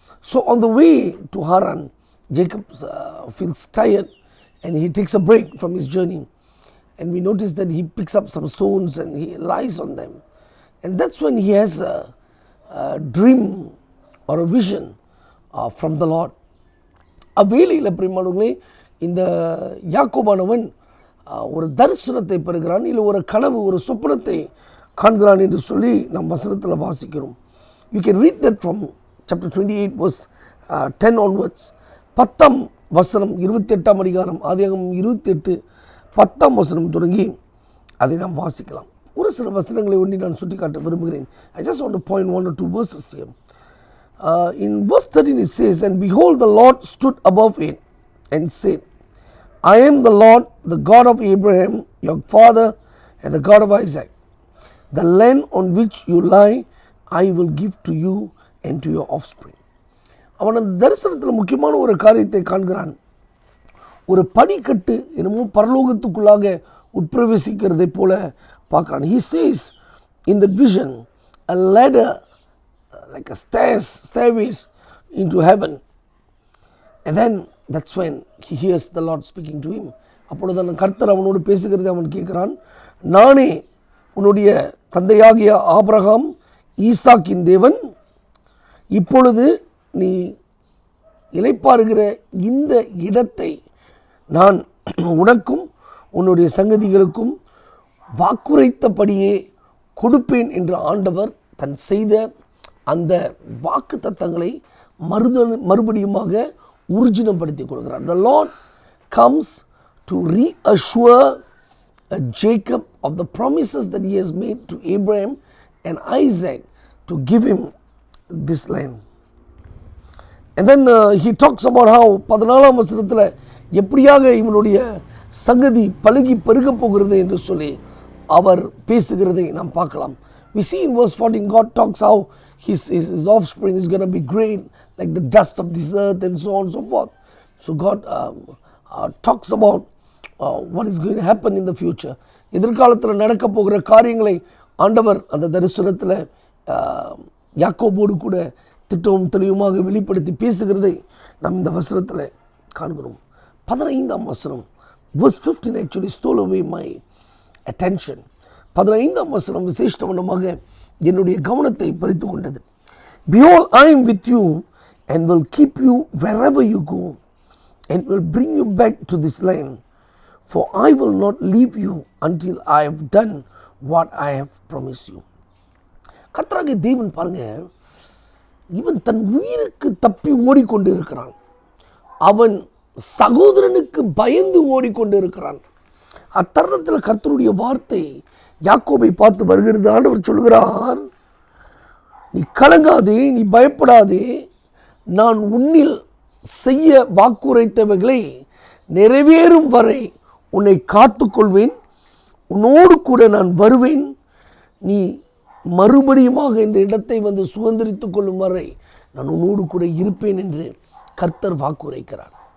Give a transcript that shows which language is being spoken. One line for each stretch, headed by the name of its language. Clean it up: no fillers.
English: So on the way to Haran, Jacob feels tired and he takes a break from his journey. And we notice that he picks up some stones and he lies on them. And that's when he has a dream or a vision from the Lord.
Tamil: அவ்வேளையில் பிரியமானவர்களே, இந்த யாக்கோபானவன் ஒரு தரிசனத்தை பெறுகிறான், இல்லை ஒரு கனவு, ஒரு சொப்பனத்தை காண்கிறான் என்று சொல்லி நாம் வசனத்தில் வாசிக்கிறோம்.
English: You can read that from chapter 28 verse 10 onwards.
Tamil: 10ஆம் வசனம் 28ஆம் அதிகாரம் ஆதியாகமம் 28 10ஆம் வசனம் தொடங்கி அதை நாம் வாசிக்கலாம். ஒரு சில வசனங்களை ஒன்றி நான் சுட்டிக்காட்ட விரும்புகிறேன்.
English: I just want to point one or two verses here. In verse 13 it says, "And behold, the Lord stood above it and said, I am the Lord, the God of Abraham, your father, and the God of Isaac. The land on which you lie, I will give to you and to your offspring."
Tamil: அவன் அந்த தரிசனத்தில் முக்கியமான ஒரு காரியத்தை காண்கிறான். ஒரு படிக்கட்டு என்னமோ பரலோகத்துக்குள்ளாக உட்பிரவேசிக்கிறதை போல பார்க்கிறான்.
English: He says in the vision, a ladder like a stairways into heaven. And then that's when he hears the Lord speaking to him.
Tamil: அப்பொழுது அந்த கர்த்தர் அவனோடு பேசுகிறதை அவன் கேட்கிறான். நானே உன்னுடைய தந்தையாகிய ஆபிரகாம் ஈசாக்கின் தேவன், இப்பொழுது நீ இளைப்பாறுகிற இந்த இடத்தை நான் உனக்கும் உன்னுடைய சங்கதிகளுக்கும் வாக்குரைத்தபடியே கொடுப்பேன் என்று ஆண்டவர் தன் செய்த அந்த வாக்கு தத்தங்களை மறுபடியுமாக ஊர்ஜினப்படுத்திக் கொள்கிறார்.
English: The Lord comes to reassure Jacob of the promises that he has made to Abraham and Isaac to give him this land. And then he talks about how
Tamil: 14ஆம் வசனத்தில் எப்படியாக இவனுடைய சங்கதி பலுகி பெருக போகிறது என்று சொல்லி அவர் பேசுகிறதை நாம் பார்க்கலாம்.
English: We see in verse 14 God talks how his offspring is going to be great like the dust of this earth and so on and so forth. So God talks about what is going to happen in the future.
Tamil: எதிர்காலத்தில் நடக்க போகிற காரியங்களை ஆண்டவர் அந்த தரிசனத்தில் யாக்கோபோடு கூட திட்டமும் தெளிவுமாக வெளிப்படுத்தி பேசுகிறதை நாம் இந்த வசனத்தில் காண்கிறோம். 15ஆம் வசனம்
English: verse 15 actually stole away my attention.
Tamil: 15ஆம் வசனம் விசேஷமாக என்னுடைய கவனத்தை பறித்து கொண்டது.
English: Behold, I am with you and will keep you wherever you go and will bring you back to this land, for I will not leave you until I have done what I have promised you.
Tamil: கர்த்தராகிய தேவன் பாருங்க, இவன் தன் உயிருக்கு தப்பி ஓடிக்கொண்டு இருக்கிறான். அவன் சகோதரனுக்கு பயந்து ஓடிக்கொண்டு இருக்கிறான். அத்தருணத்தில் கர்த்தருடைய வார்த்தை யாக்கோபை பார்த்து வருகிறது. ஆண்டவர் சொல்கிறார், நீ கலங்காதே, நீ பயப்படாதே, நான் உன்னில் செய்ய வாக்குரைத்தவைகளை நிறைவேறும் வரை உன்னை காத்துக்கொள்வேன், உன்னோடு கூட நான் வருவேன், நீ மறுபடியுமாக இந்த இடத்தை வந்து சுதந்திரித்துக் கொள்ளும் வரை நான் உன்னோடு கூட இருப்பேன் என்று கர்த்தர் வாக்குரைக்கிறார்.